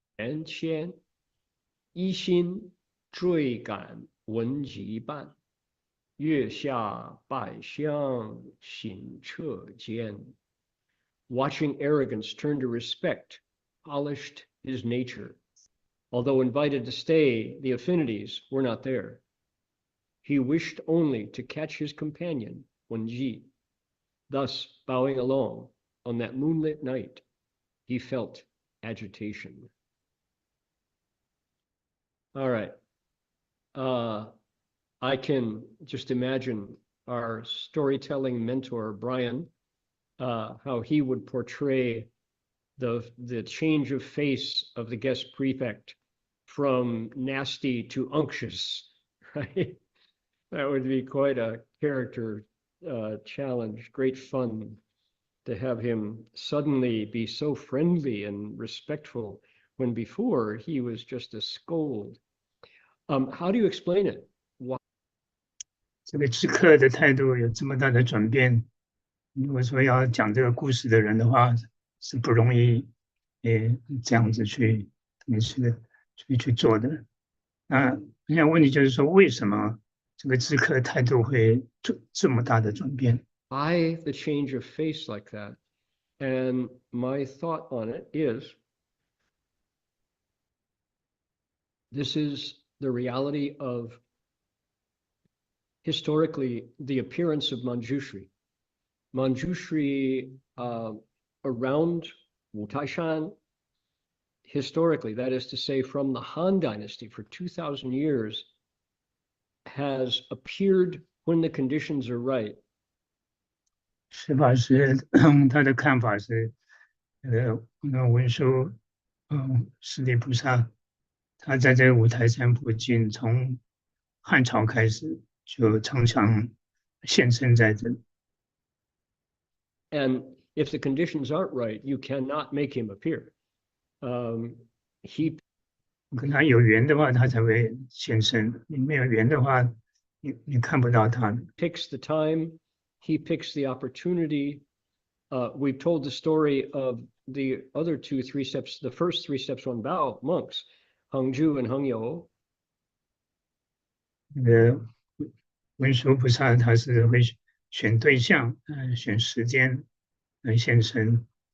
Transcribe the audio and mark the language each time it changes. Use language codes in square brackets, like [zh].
[zh] 元谦，一心追赶文集伴，月下百香行彻间。 [en] Watching arrogance turn to respect, polished his nature. Although invited to stay, the affinities were not there. He wished only to catch his companion, Wenji. Thus, bowing along on that moonlit night, he felt agitation. All right. I can just imagine our storytelling mentor, Brian, how he would portray the change of face of the guest prefect from nasty to unctuous, right? That would be quite a character challenge. Great fun to have him suddenly be so friendly and respectful when before he was just a scold. How do you explain it? Why? [zh] 这个知客的态度有这么大的转变，如果说要讲这个故事的人的话，是不容易，这样子去做的。那现在问题就是说，为什么这个知客态度会这么大的转变？ [en] Why the change of face like that? And my thought on it is, this is the reality of historically the appearance of Manjushri. Manjushri around Wu Taishan, historically, that is to say, from the Han Dynasty for 2,000 years, has appeared when the conditions are right. [zh] 释法师他的看法是，文殊，释利菩萨，他在这个五台山附近，从汉朝开始就常常现身在这里。 [en] And if the conditions aren't right, you cannot make him appear. He [zh] 跟他有缘的话，他才会现身；你没有缘的话，你看不到他。 [en] picks the time, he picks the opportunity. We've told the story of the other three steps, the first 3 steps on Bao monks, Heng Sure and Heng Yu. [zh] 文殊菩萨他是会选对象，选时间来现身。